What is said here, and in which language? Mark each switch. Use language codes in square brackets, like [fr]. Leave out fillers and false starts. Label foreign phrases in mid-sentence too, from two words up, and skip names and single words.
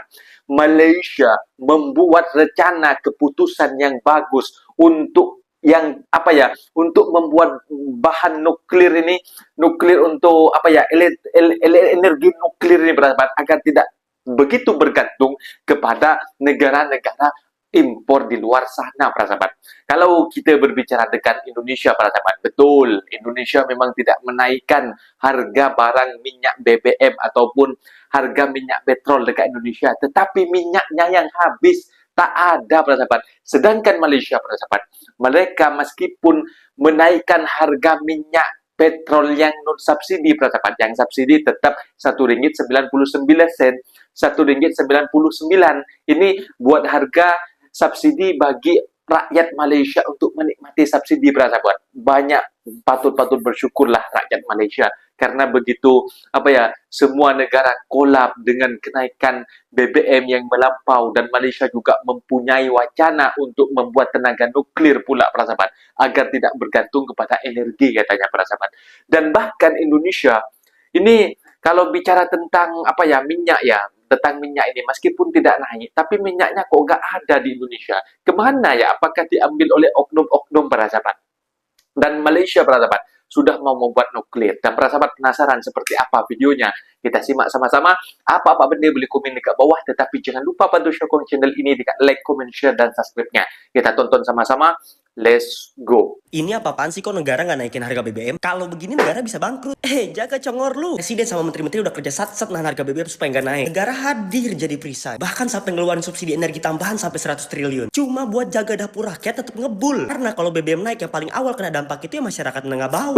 [id] Malaysia membuat rencana keputusan yang bagus untuk untuk membuat bahan nuklir ini, nuklir untuk energi nuklir ini bersahabat, agar tidak begitu bergantung kepada negara-negara impor di luar sana para sahabat. Kalau kita berbicara dengan Indonesia para sahabat, betul Indonesia memang tidak menaikkan harga barang minyak BBM ataupun harga minyak petrol dekat Indonesia, tetapi minyaknya yang habis tak ada para sahabat. Sedangkan Malaysia para sahabat, mereka meskipun menaikkan harga minyak petrol yang non subsidi para sahabat, yang subsidi tetap RM1.99, RM1.99. Ini buat harga subsidi bagi rakyat Malaysia untuk menikmati subsidi para sahabat. Banyak patut bersyukurlah rakyat Malaysia karena begitu semua negara kolap dengan kenaikan BBM yang melampau, dan Malaysia juga mempunyai wacana untuk membuat tenaga nuklir pula para sahabat agar tidak bergantung kepada energi katanya para sahabat. Dan bahkan Indonesia ini kalau bicara tentang tentang minyak ini meskipun tidak naik, tapi minyaknya kok nggak ada di Indonesia. Kemana ya? Apakah diambil oleh oknum-oknum para sahabat? Dan Malaysia para sahabat sudah mau membuat nuklir. Dan para sahabat penasaran seperti apa videonya? Kita simak sama-sama. [ms] Apa-apa benda boleh komen dekat bawah, tetapi jangan lupa bantu sokong channel ini dengan [en] like, comment, share, [ms] dan subscribe-nya. Kita tonton sama-sama. [en] Let's go. [id] Ini apa-apaan sih kok negara nggak naikin harga BBM? Kalau begini negara bisa bangkrut. Jaga congor lu. Presiden sama menteri-menteri udah kerja sat-sat nahan harga BBM supaya nggak naik. Negara hadir jadi perisai. Bahkan sampai ngeluarin subsidi energi tambahan sampai 100 triliun. Cuma buat jaga dapur rakyat tetap ngebul. Karena kalau BBM naik yang paling awal kena dampak itu ya masyarakat menengah bawah.